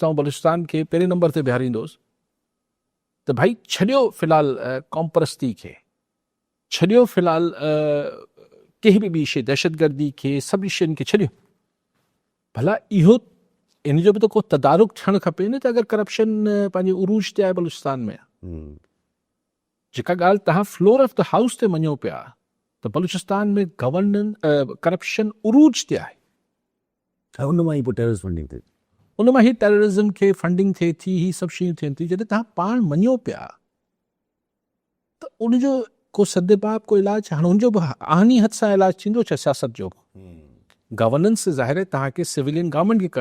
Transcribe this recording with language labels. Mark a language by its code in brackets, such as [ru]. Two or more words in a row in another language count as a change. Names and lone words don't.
[sd] त आउं बलूचिस्तान खे पहिरें नंबर ते बीहारींदोसि त भाई छॾियो फ़िलहाल क़ौम परस्ती खे छॾियो फ़िलहाल कंहिं बि ॿी शइ दहशतगर्दी खे सभु शयुनि खे छॾियो भला इहो इन जो बि त को तदारुक थियणु खपे न त अगरि करप्शन पंहिंजे उरूज ते आहे बलूचिस्तान में जेका ॻाल्हि तव्हां [en] floor of the house [sd] ते मञो पिया त बलूचिस्तान में करप्शन उरूज ते आहे उन मां ई पोइ [en] terrorist funding [sd] थिए उन मां ई टेररिज़म खे फंडिंग थिए थी ही सभु शयूं थियनि थियूं जॾहिं तव्हां पाण मञो पिया त उनजो को सदेबाब को इलाजु हाणे हुनजो बि आहिनी हथ सां इलाजु थींदो छा सियासत जो गवर्नेंस ज़ाहिर आहे तव्हांखे [en] civilian government [sd] खे